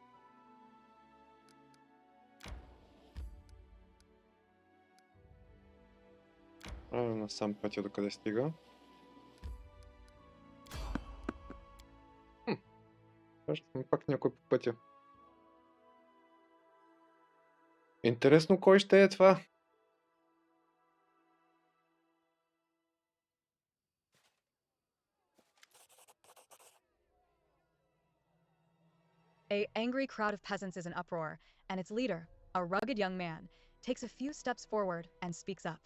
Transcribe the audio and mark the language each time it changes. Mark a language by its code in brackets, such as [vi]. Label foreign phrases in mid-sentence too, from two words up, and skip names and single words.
[bg] Насам пътя до къде стига. Виждаме пак някой по пътя. Интересно кой ще е това? [en] An angry crowd of peasants is in uproar, and its leader, a rugged young man, takes a few steps forward and speaks up.